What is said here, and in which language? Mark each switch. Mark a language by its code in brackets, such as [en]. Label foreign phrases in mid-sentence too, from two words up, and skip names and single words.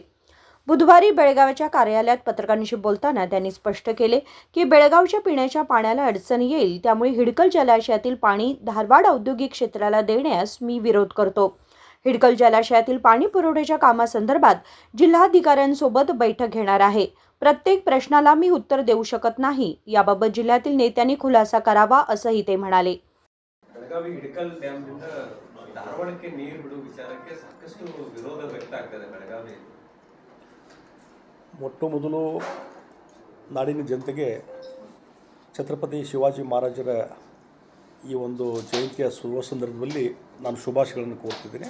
[mr] बुधवारी बेळगावच्या कार्यालयात पत्रकारांशी बोलताना त्यांनी स्पष्ट केले की बेळगावच्या पिण्याच्या पाण्याला अडचण येईल, त्यामुळे हिडकल जलाशयातील पाणी धारवाड औद्योगिक क्षेत्राला देण्यास मी विरोध करतो। हिडकल जलाशयातील पाणी पुरवठ्याच्या कामासंदर्भात जिल्हाधिकाऱ्यांसोबत बैठक घेणार आहे। प्रत्येक प्रश्नाला मी उत्तर देऊ शकत नाही, याबाबत जिल्ह्यातील नेत्यांनी खुलासा करावा असंही ते म्हणाले। [kn] ಬೆಳಗಾವಿ ಹಿಡಕಲ್ ಡ್ಯಾಮ್ನಿಂದ ಧಾರವಾಡಕ್ಕೆ ನೀರು ಬಿಡುವ ವಿಚಾರಕ್ಕೆ ಸಾಕಷ್ಟು ವಿರೋಧ ವ್ಯಕ್ತ ಆಗ್ತದೆ ಬೆಳಗಾವಿ। ಮೊಟ್ಟ ಮೊದಲು ನಾಡಿನ ಜನತೆಗೆ ಛತ್ರಪತಿ ಶಿವಾಜಿ ಮಹಾರಾಜರ ಈ ಒಂದು ಜಯಂತಿಯ ಶುಭ ಸಂದರ್ಭದಲ್ಲಿ ನಾನು ಶುಭಾಶಯಗಳನ್ನು ಕೋರ್ತಿದ್ದೀನಿ।